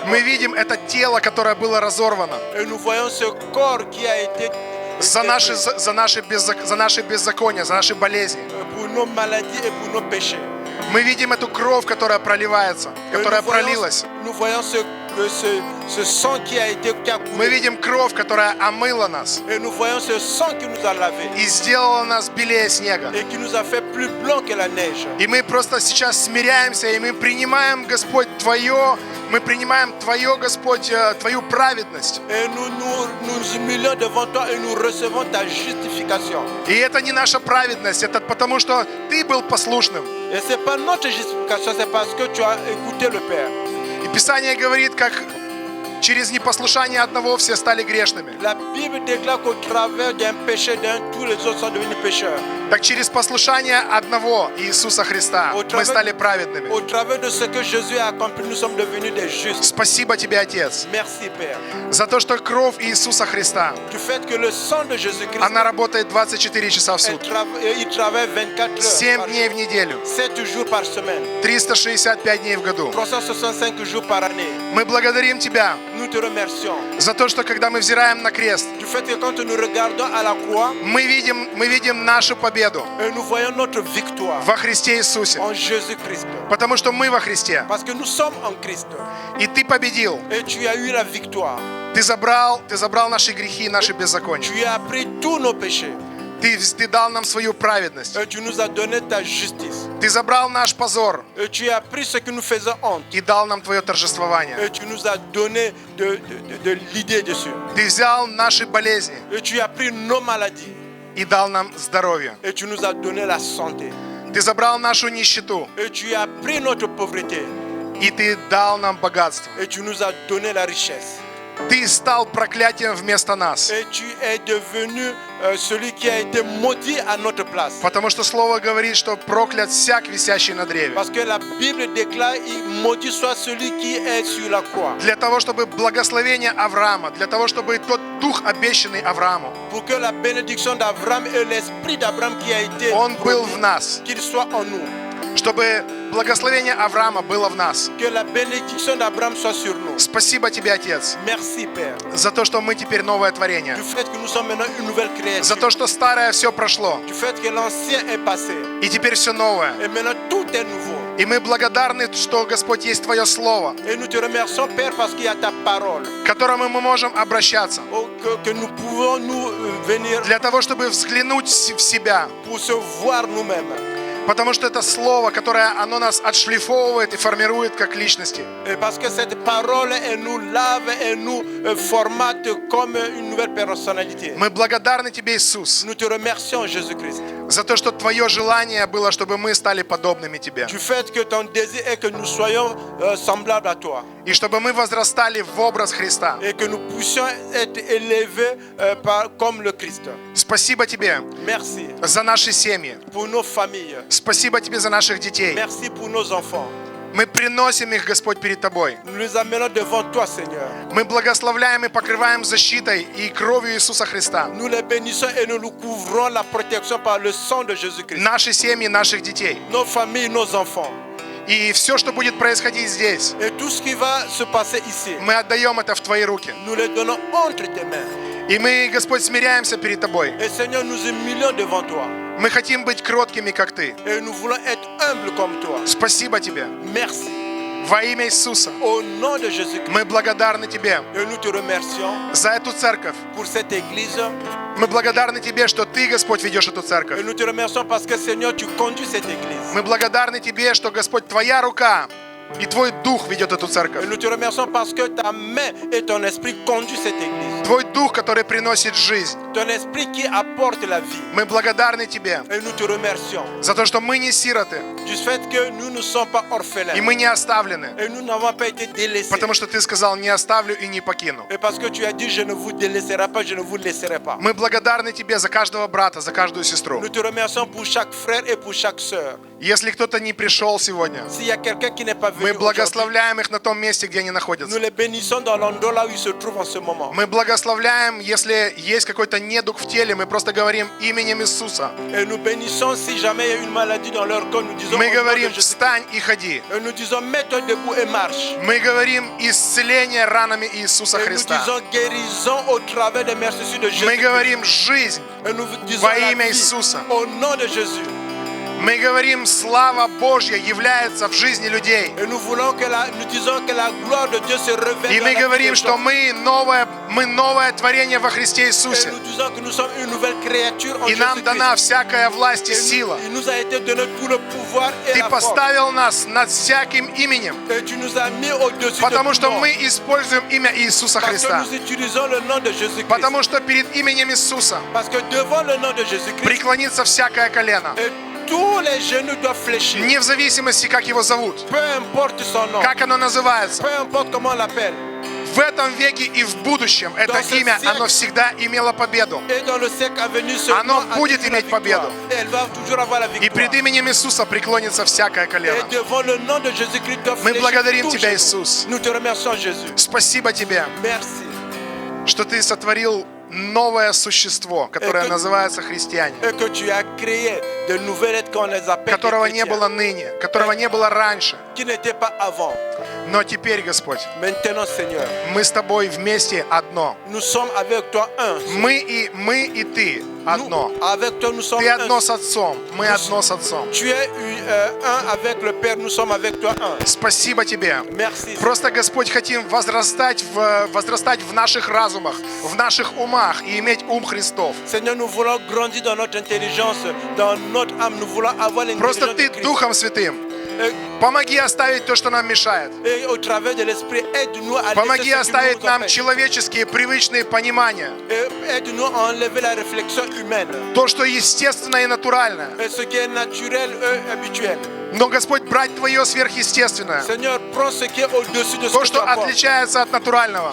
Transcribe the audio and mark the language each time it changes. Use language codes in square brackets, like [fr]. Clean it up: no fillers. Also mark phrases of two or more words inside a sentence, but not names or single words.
[ru] Мы [fr] apportée. [ru] видим это тело, которое было разорвано [fr] Et nous voyons ce corps qui a été [ru] за наши беззакония, за наши болезни. [fr] pour nos maladies et pour nos péchés. [ru] Мы видим эту кровь, которая проливается, которая пролилась. [fr] Nous voyons ce sang qui a [ru] Мы [fr] coulé. [ru] видим кровь, которая омыла нас [fr] Et nous voyons ce sang qui nous a lavés. [ru] и сделала нас белее снега. [fr] Et qui nous a fait plus blanc que la neige. [ru] И мы просто сейчас смиряемся, и мы принимаем, Господь, мы принимаем Твое, Господь, Твою праведность. [fr] Et nous humilions devant toi et nous recevons ta justification. [ru] И это не наша праведность, это потому, что Ты был послушным. [fr] Et c'est pas notre justification, c'est parce que tu as écouté le Père. [ru] И Писание говорит, как через непослушание одного все стали грешными. [fr] La Bible déclare qu'au travers d'un péché d'un, tous les autres sont devenus pécheurs. [ru] Так через послушание одного Иисуса Христа мы стали праведными. [fr] Au travers de ce que Jésus a accompli, nous sommes devenus des justes. [ru] Спасибо Тебе, Отец, [fr] Merci, Père. [ru] за то, что кровь Иисуса Христа, [fr] Du fait que le sang de Jésus-Christ, [ru] она работает 24 часа в сутки, [fr] il travaille 24 heures 7 par [ru] дней [fr] jour, [ru] в неделю, [fr] 7 jours par semaine, [ru] 365 дней в году. [fr] 365 jours par année. [ru] Мы благодарим Тебя [fr] Nous te remercions [ru] за то, что когда мы взираем на крест, [fr] du fait que quand nous regardons à la croix [ru] мы видим нашу победу [fr] et nous voyons notre victoire [ru] во Христе Иисусе. [fr] en Jésus-Christ. [ru] Потому что мы во Христе. [fr] Parce que nous sommes en Christ. [ru] И Ты победил. [fr] Et tu as eu la victoire. [ru] Ты забрал наши грехи и наши беззакония. [fr] Tu as pris tous nos péchés. [ru] Ты дал нам свою праведность. [fr] Et tu nous as donné ta justice. [ru] Ты забрал наш позор [fr] Et tu as pris ce qui nous faisait honte. [ru] и дал нам Твое торжествование. [fr] Et tu nous as donné de l'idée dessus. [ru] Ты взял наши болезни [fr] Et tu as pris nos maladies. [ru] и дал нам здоровье. [fr] Et tu nous as donné la santé. [ru] Ты забрал нашу нищету [fr] Et tu as pris notre pauvreté. [ru] и Ты дал нам богатство. [fr] Et tu nous as donné la richesse. [ru] Ты стал проклятием вместо нас. [fr] Et tu es devenu celui qui a été maudit à notre place. [ru] Потому что Слово говорит, что проклят всяк, висящий на древе. [fr] Parce que la Bible déclare, il maudit soit celui qui est sur la croix. [ru] Для того, чтобы благословение Авраама, для того, чтобы тот дух, обещанный Аврааму, [fr] Pour que la bénédiction d'Abraham et l'esprit d'Abraham qui a été [ru] он был [fr] promis, [ru] в нас. [fr] qu'il soit en nous. [ru] Чтобы благословение Авраама было в нас. [fr] Que la bénédiction d'Abraham soit sur nous. [ru] Спасибо Тебе, Отец, [fr] Merci, Père. [ru] за то, что мы теперь новое творение. [fr] Du fait que nous sommes maintenant une nouvelle créature. [ru] За то, что старое все прошло. [fr] Du fait que l'ancien est passé. [ru] И теперь все новое. [fr] Et maintenant tout est nouveau. [ru] И мы благодарны, что, Господь, есть Твое Слово, [fr] Et nous te remercions, Père, parce qu'il y a ta parole. [ru] к которому мы можем обращаться. [fr] Que nous pouvons nous venir [ru] Для того, чтобы взглянуть в себя. [fr] pour se voir nous-mêmes. [ru] Потому что это Слово, которое оно нас отшлифовывает и формирует как личности. [fr] Et parce que cette parole, elle nous lave et nous formate comme une nouvelle personnalité. [ru] Мы благодарны Тебе, Иисус, [fr] Nous te remercions, Jésus-Christ, [ru] за то, что Твое желание было, чтобы мы стали подобными Тебе. [fr] du fait que ton désir est que nous soyons semblables à toi [ru] И чтобы мы возрастали в образ Христа. [fr] et que nous puissions être élevés comme le Christ. [ru] Спасибо Тебе [fr] Merci [ru] за наши семьи. [fr] pour nos familles. [ru] Спасибо Тебе за наших детей. [fr] Merci pour nos enfants. [ru] Мы приносим их, Господь, перед Тобой. [fr] Nous les amenons devant toi, Seigneur. [ru] Мы благословляем и покрываем защитой и кровью Иисуса Христа. [fr] Nous les bénissons et nous couvrons la protection par le sang de Jésus-Christ. [ru] Наши семьи, наших детей. [fr] Nos familles, nos enfants. [ru] И все, что будет происходить здесь, [fr] Et tout ce qui va se passer ici, [ru] мы отдаем это в Твои руки. [fr] nous les donnons entre tes mains. [ru] И мы, Господь, смиряемся перед Тобой. [fr] Et Seigneur, nous humilions devant toi. [ru] Мы хотим быть кроткими, как Ты. [fr] Et nous voulons être humbles comme toi. [ru] Спасибо Тебе. [fr] Merci. [ru] Во имя Иисуса [fr] Au nom de Jésus-Christ. [ru] мы благодарны Тебе [fr] Et nous te remercions [ru] за эту церковь. [fr] pour cette église. [ru] Мы благодарны Тебе, что Ты, Господь, ведешь эту [fr] Et [ru] церковь. [fr] nous te remercions parce que Seigneur, tu conduis cette église. [ru] Мы благодарны Тебе, что, Господь, Твоя рука и Твой Дух ведет эту [fr] Et [ru] церковь. [fr] nous te remercions parce que ta main et ton esprit conduisent cette église. [ru] Твой Дух, который приносит жизнь. [fr] Ton esprit qui apporte la vie. [ru] Мы благодарны Тебе [fr] Et nous te remercions [ru] за то, что мы не сироты, [fr] du fait que nous ne sommes pas orphelins. [ru] и мы не оставлены. [fr] Et nous n'avons pas été délaissés. [ru] Потому что Ты сказал, не оставлю и не покину. [fr] Et parce que tu as dit, je ne vous délaisserai pas, je ne vous laisserai pas. [ru] Мы благодарны Тебе за каждого брата, за каждую сестру. [fr] Nous te remercions pour chaque frère et pour chaque sœur. [ru] Если кто-то не пришел сегодня, [fr] S'il y a quelqu'un qui n'est pas [ru] мы [fr] venu aujourd'hui, [ru] благословляем их на том месте, где они [fr] nous [ru] находятся. [fr] les bénissons dans l'endroit là où ils se trouvent en ce moment. [ru] Мы благословляем, если есть какой-то недуг в теле, мы просто говорим именем Иисуса. [fr] Et nous bénissons si jamais il y a une maladie dans leur corps, nous disons [ru] Мы [fr] au nom de [ru] говорим, [fr] Jésus. [ru] встань и ходи. [fr] Et nous disons mets-toi debout et marche. [ru] Мы говорим исцеление ранами Иисуса [fr] Et nous [ru] Христа. [fr] disons guérison au travers des meurtrissures de Jésus. [ru] Мы говорим жизнь. [fr] Et nous disons [ru] Во [fr] la [ru] имя [fr] vie [ru] Иисуса. [fr] au nom de Jésus. [ru] Мы говорим, слава Божья является в жизни людей. [fr] Et nous disons que la gloire de Dieu se révèle. [ru] И [fr] dans [ru] мы [fr] la vie [ru] говорим, [fr] des [ru] что [fr] gens. [ru] мы новое творение во Христе [fr] Et [ru] Иисусе. [fr] nous disons que nous sommes une nouvelle créature en [ru] И нам дана [fr] Jésus-Christ. [ru] всякая власть и [fr] Et [ru] сила. [fr] il nous a été donné tout le pouvoir et [ru] Ты [fr] la force. [ru] поставил нас над всяким именем, [fr] Et tu nous as mis au-dessus [ru] потому [fr] de [ru] что [fr] tout nom. [ru] мы используем имя Иисуса [fr] Parce que [ru] Христа. [fr] nous utilisons le nom de Jésus-Christ. [ru] Потому что перед именем Иисуса [fr] Parce que devant le nom de Jésus-Christ, [ru] преклонится всякое колено. [fr] et tous les genoux doivent fléchir. [ru] Не в зависимости, как его зовут, [fr] Peu importe son nom, [ru] как оно называется. [fr] peu importe comment on l'appelle. [ru] в этом веке и в будущем это имя, оно всегда имело победу. [fr] Et dans le siècle à venir, ce [ru] Оно [fr] nom a [ru] будет [fr] toujours la [ru] иметь победу. [fr] victoire. Et elle va toujours avoir la [ru] И пред [fr] victoire. [ru] именем Иисуса преклонится всякое [fr] Et [ru] колено. [fr] devant le nom de Jésus-Christ, doit [ru] Мы [fr] fléchir [ru] благодарим [fr] tout [ru] Тебя, [fr] genou. [ru] Иисус. [fr] Nous te remercions, Jésus. [ru] Спасибо Тебе, [fr] Merci. [ru] что Ты сотворил новое существо, которое Это- называется христиане, [fr] Et que tu as créé de nouvelles êtres qu'on les appelle [ru] которого [fr] des [ru] не [fr] chrétiens, [ru] было ныне, которого не было раньше. [fr] qui n'étaient pas avant. [ru] Но теперь, Господь, [fr] Maintenant, Seigneur, [ru] мы с Тобой вместе одно. [fr] nous sommes avec toi un. [ru] Мы и Ты одно. [fr] Nous, avec toi, nous sommes [ru] Ты одно с [fr] un. [ru] Отцом, мы одно с Отцом. [fr] Tu es un avec le Père, nous sommes avec toi un. [ru] Спасибо Тебе. [fr] Merci. [ru] Просто, Господь, хотим возрастать в наших разумах, в наших умах и иметь ум Христов. [fr] Seigneur, nous voulons grandir dans notre intelligence, dans notre âme. Nous voulons avoir [ru] Просто [fr] l'intelligence [ru] Ты [fr] de Christ. [ru] Духом Святым помоги оставить то, что нам мешает. [fr] Et au travers de l'Esprit, aide-nous à [ru] Помоги [fr] laisser ce qui [ru] оставить [fr] nous [ru] нам [fr] empêche. [ru] человеческие привычные понимания. [fr] Et aide-nous à enlever la réflexion humaine. [ru] То, что естественно и натурально. [fr] Et ce qui est naturel et habituel. [ru] Но, Господь, брать Твое сверхъестественное. [fr] Seigneur, prends ce qui est au-dessus de ce [ru] То, [fr] que tu [ru] что [fr] apportes. [ru] отличается от натурального.